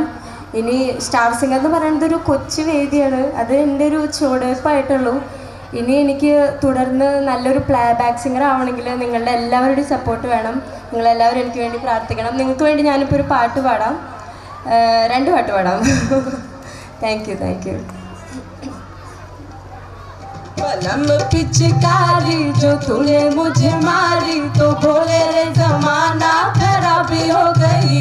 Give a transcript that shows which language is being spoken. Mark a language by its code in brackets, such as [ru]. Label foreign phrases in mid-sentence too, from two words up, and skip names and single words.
[ml] ഇനി സ്റ്റാർ സിംഗർ എന്ന് പറയുന്നത് ഒരു കൊച്ചു വേദിയാണ്. അത് എൻ്റെ ഒരു ചുവടുവയ്പ്പായിട്ടുള്ളൂ. ഇനി എനിക്ക് തുടർന്ന് നല്ലൊരു [en] playback singer [ml] ആവണമെങ്കിൽ നിങ്ങളുടെ എല്ലാവരുടെയും സപ്പോർട്ട് വേണം. നിങ്ങളെല്ലാവരും എനിക്ക് വേണ്ടി പ്രാർത്ഥിക്കണം. നിങ്ങൾക്ക് വേണ്ടി ഞാനിപ്പോൾ ഒരു പാട്ട് പാടാം, 2 പാട്ട് പാടാം. [en] thank you. [hi] कलम पिचकारी जो तूने मुझे मारी तो बोले रे जमाना खराबी हो गई.